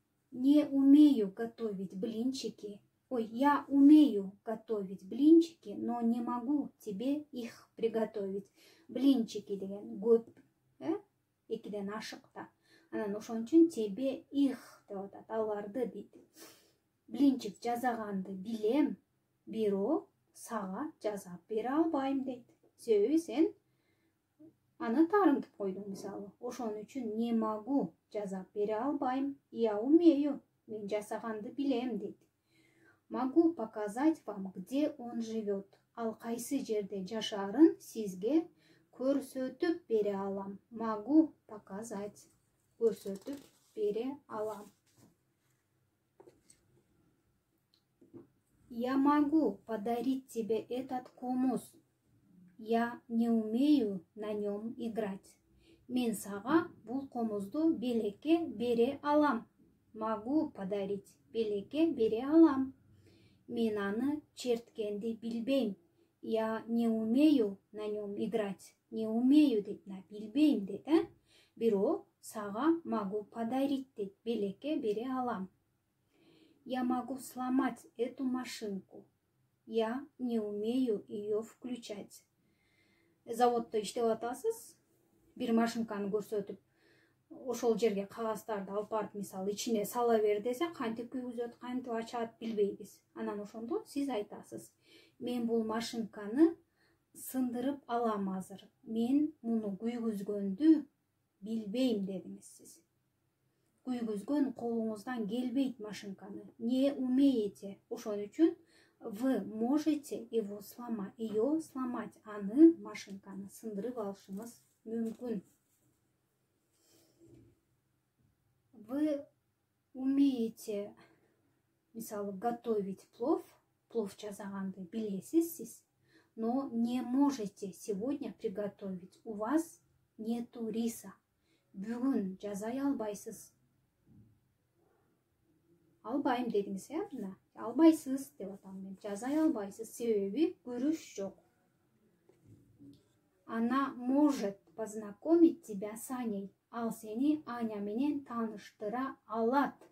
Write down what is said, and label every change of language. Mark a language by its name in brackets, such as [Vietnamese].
[Russian] Не умею готовить блинчики. Ой, я умею готовить блинчики, но не могу тебе их приготовить. [Kyrgyz] Блинчики деген көп, экиден ашыкта. Анан ошон үчүн [Russian] тебе их [Kyrgyz] деп атат, аларды дейт. Блинчик жасаганды билем, бирок сага жасап бере албайм дейт. Себеби сен аны таарынтып койдуң, мисалы. Ошон үчүн [Russian] не могу [Kyrgyz] жасап бере албайм. [Russian] Я умею, [Kyrgyz] мен жасаганды билем дейт. [Russian] Могу показать вам, где он живет. [Kyrgyz] Ал кайсы жерде жашаарын сизге көрсөтүп бере алам. [Russian] Могу показать. [Kyrgyz] Көрсөтүп бере алам. [Russian] Я могу подарить тебе этот комуз. Я не умею на нем играть. [Kyrgyz] Мен сага бул комузду белекке бере алам. [Russian] Могу подарить. [Kyrgyz] Белекке бере алам. Мен аны черткенди билбейм. [Russian] Я не умею на нем играть. Не умею дейт, билбейм дейт, бирок сага могу подарить дейт, белекке бере алам. Я могу сломать эту машинку. Я не умею ее включать. [Kyrgyz] Заводто иштеп атасыз, бир машинканы көрсөтүп, ошол жерге кагаздарды алып барып, мисалы, ичине сала бер десе, кантип күйгүзөт, кантип ачат билбейбиз. Анан ошондо сиз айтасыз, мен бул машинканы сындырып алам азыр. Мен муну күйгүзгөндү билбейм дедиңиз сиз. Күйгүзгөн колуңуздан келбейт машинканы. [Russian] Не умеете. [Kyrgyz] Ошон үчүн [Russian] вы можете его сломать, ее сломать. [Kyrgyz] Аны машинканы сындырып алышыңыз мүмкүн. [Russian] Вы умеете, [Kyrgyz] мисалы, [Russian] готовить плов, [Kyrgyz] плов жасаганды билесиз сиз, [Russian] но не можете сегодня приготовить. У вас нету риса. [Kyrgyz] Бүгүн жасай албайсыз. Албайм дедиңиз, мына. Албайсыз деп атам мен. Жасай албайсыз, себеби күрүш жок. [Russian] Она может познакомить тебя с Аней. [Kyrgyz] Ал сени Аня менен тааныштыра алат.